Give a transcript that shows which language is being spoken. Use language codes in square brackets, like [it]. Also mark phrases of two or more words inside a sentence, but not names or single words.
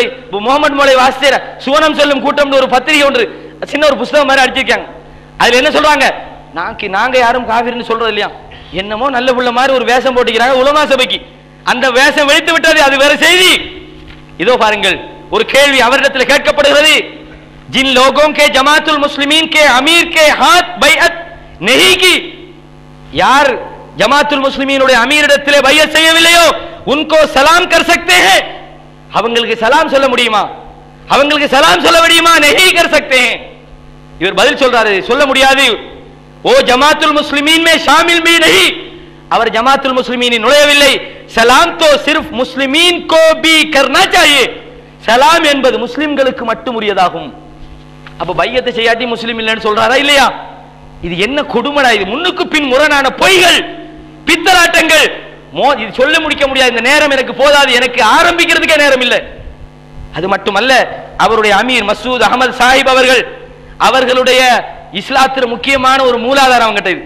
[ta] முகமது மோலை வாசித்தேர சுவனம் செல்லும் கூட்டம் ஒரு பத்திரிகை ஒன்று, சின்ன ஒரு புத்தகம் மாதிரி அடிச்சிருக்காங்க. அதுல என்ன சொல்றாங்க? நாங்க யாரும் காவிர்னு சொல்றது இல்லையா, என்னமோ நல்ல புள்ள மாதிரி ஒரு வேஷம் போட்டுக்கிறாங்க உலமா சபைக்கு. அந்த வேஷம் வெடித்து விட்டது, அது வேற செய்தி. இதோ பாருங்கள், ஒரு கேள்வி அவரிடத்தில் கேட்கப்படுகிறது. [hi] जिन लोगों के जमातुल मुस्लिमीन के अमीर के हाथ बैअत नहीं की, [ta] யார் ஜமாத்துல் முஸ்லிமீனுடைய அமீரிடத்திலே பைஅத் செய்யவில்லையோ [hi] उनको सलाम कर सकते हैं, [ta] அவங்களுக்கு சலாம் சொல்ல முடியுமா? அவங்களுக்கு சலாம் சொல்ல முடியுமா? [hi] नहीं कर सकते हैं. [ta] இவர் பதில் சொல்றாரு, சொல்ல முடியாது. [hi] ஓ ஜமாத்துல் முஸ்லிமீன் में शामिल भी नहीं, [ta] அவர் ஜமாத்துல் முஸ்லிமீனில் நுழையவில்லை. [hi] சலாம் तो सिर्फ मुस्लिमीन को भी करना चाहिए, [ta] சலாம் என்பது முஸ்லிம்களுக்கு மட்டும் உரியதாகும். அப்ப பையத்தை செய்யாட்டி முஸ்லிம் இல்லைன்னு சொல்றாரா இல்லையா? இது என்ன கொடுமடா இது! முன்னுக்கு பின் முரணான பொய்கள், பித்தலாட்டங்கள். இது சொல்ல முடிக்க முடியாது. இந்த நேரம் எனக்கு போதாது, எனக்கு ஆரம்பிக்கிறதுக்கே நேரம் இல்லை. அது மட்டுமல்ல, அவருடைய அமீர் மசூத் அகமது சாஹிப் அவர்களுடைய இஸ்லாத்தின் முக்கியமான ஒரு மூலாதாரம் அவங்ககிட்ட இது.